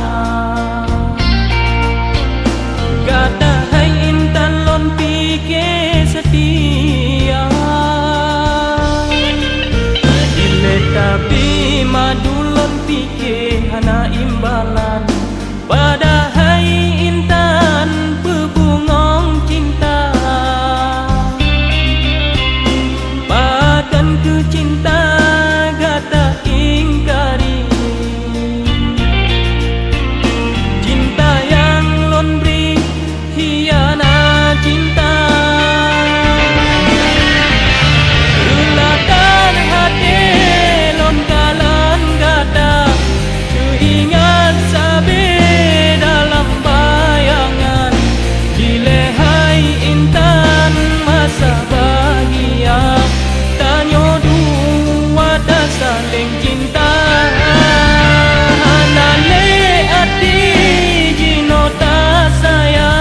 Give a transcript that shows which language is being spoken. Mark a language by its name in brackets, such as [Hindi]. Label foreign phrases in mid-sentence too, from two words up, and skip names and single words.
[Achinese] Kata hai intan lon pike setia. Dile tapi madu lon pike hana imbalan. Pada hai intan bebungong cinta. Bahkan ke cinta gata ingkari. Cinta yang lon beri hianat cinta. Relatan hati lon kalan gata. [Indonesian] Teringat sabi dalam bayangan. [Achinese] Dilehai intan masa bahagia. Tanyo dua dah saling cinta. Hanale hati jino tak sayang.